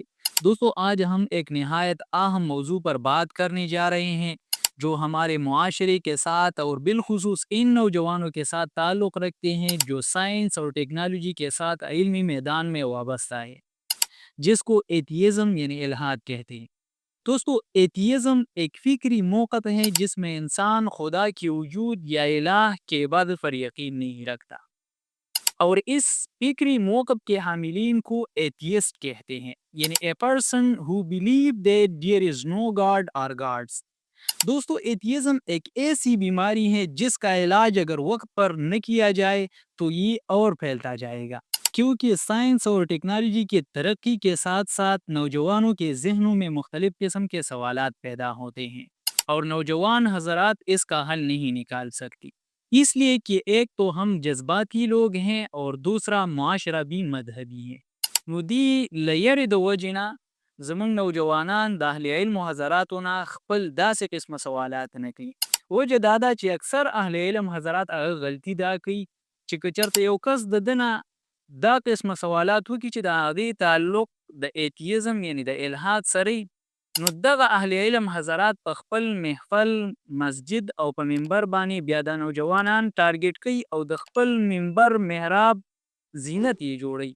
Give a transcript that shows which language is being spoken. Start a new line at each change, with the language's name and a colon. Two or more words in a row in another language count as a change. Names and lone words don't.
Urdu: دوستو، آج ہم ایک نہایت اہم موضوع پر بات کرنے جا رہے ہیں جو ہمارے معاشرے کے ساتھ اور بالخصوص ان نوجوانوں کے ساتھ تعلق رکھتے ہیں جو سائنس اور ٹیکنالوجی کے ساتھ علمی میدان میں وابستہ ہے، جس کو ایتھیزم یعنی الحاد کہتے ہیں. دوستو، ایتھیزم ایک فکری موقف ہے جس میں انسان خدا کے وجود یا الٰہ کے عبادت پر یقین نہیں رکھتا، اور اس فکری موقف کے حاملین کو ایتھیسٹ کہتے ہیں، یعنی
English: a person who believe that there is no god or gods.
Urdu: دوستو، ایتھیزم ایک ایسی بیماری ہے جس کا علاج اگر وقت پر نہ کیا جائے تو یہ اور پھیلتا جائے گا، کیونکہ سائنس اور ٹیکنالوجی کی ترقی کے ساتھ ساتھ نوجوانوں کے ذہنوں میں مختلف قسم کے سوالات پیدا ہوتے ہیں اور نوجوان حضرات اس کا حل نہیں نکال سکتی، اس لیے کہ ایک تو ہم جذباتی لوگ ہیں اور دوسرا معاشرہ بھی مذہبی ہے.
Pashto: نو دې لیاره د وجې نه زمونږ نوجوانان د اهل علم حضراتو نه خپل داسې قسمه سوالات نه کوي. وجه دا ده چې اکثر اهل علم حضرات هغه غلطي دا کوي چې که چېرته یو کس د ده نه دا قسمه سوالات وکړي چې د هغې تعلق د ایتیزم یعنی د الحاد سره وي، نو دغه اهل علم حضرات په خپل محفل، مسجد او په منبر باندې بیا د نوجوانان ټارګټ کوي او د خپل منبر محراب زینت یې جوړوي.